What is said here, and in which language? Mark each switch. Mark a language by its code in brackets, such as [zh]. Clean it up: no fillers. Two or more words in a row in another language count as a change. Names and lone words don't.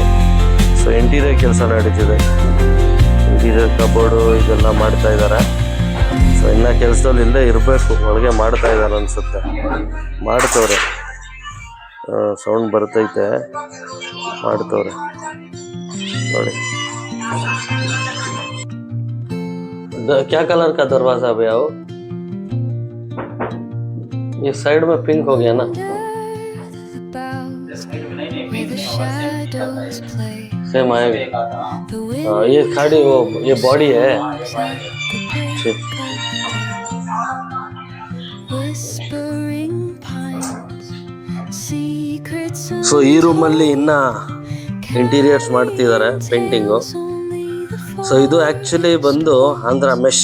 [kn] ಸೊ ಇಂಟೀರಿಯರ್ ಕೆಲಸ ನಡೀತಿದೆ. [en] interior cupboard [kn] ಇದೆಲ್ಲ ಮಾಡ್ತಾ ಇದ್ದಾರೆ. ಸೊ ಇನ್ನು ಕೆಲಸದಲ್ಲಿ ಇಲ್ಲೇ ಇರಬೇಕು, ಒಳಗೆ ಮಾಡ್ತಾ ಇದ್ದಾರೆ ಅನಿಸುತ್ತೆ. ಮಾಡ್ತವ್ರೆ, ಸೌಂಡ್ ಬರ್ತೈತೆ, ಮಾಡ್ತವ್ರೆ ನೋಡಿ. [hi] क्या कलर का दरवाजा भैया वो? ये साइड में पिंक हो गया ना. सेम आएगा. हाँ, ये खाड़ी वो ये बॉडी है. [kn] ಸೊ ಈ ರೂಮಲ್ಲಿ ಇನ್ನ ಇಂಟೀರಿಯರ್ಸ್ ಮಾಡ್ತಿದ್ದಾರೆ, ಪೇಂಟಿಂಗು. ಸೊ ಇದು ಆ್ಯಕ್ಚುಲಿ ಬಂದು ಆಂಧ್ರ ಮೆಶ್.